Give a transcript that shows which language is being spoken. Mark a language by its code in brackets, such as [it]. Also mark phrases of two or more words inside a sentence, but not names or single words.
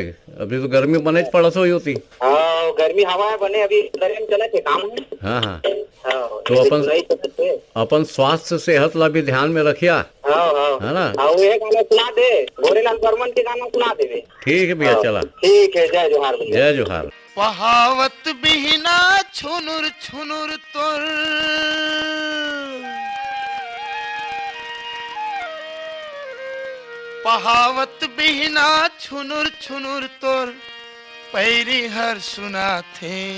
[hne] अभी तो गर्मी बने पड़ा तो होती। हाँ, गर्मी हवा बने अभी में चले थे काम है। हाँ हाँ। तो अपन स्वास्थ्य सेहत ला भी ध्यान में रखिया, है ना? ये गाना सुना दे, गोरेलाल बर्मन के गाना सुना दे। ठीक है भैया, चला। ठीक है, जय जोहार भैया। जय जोहार। पहावत बिहना छुनुर छुनुर तोर, पहावत बिहना छुनुर छुनुर तोर, पैरी हर सुना थे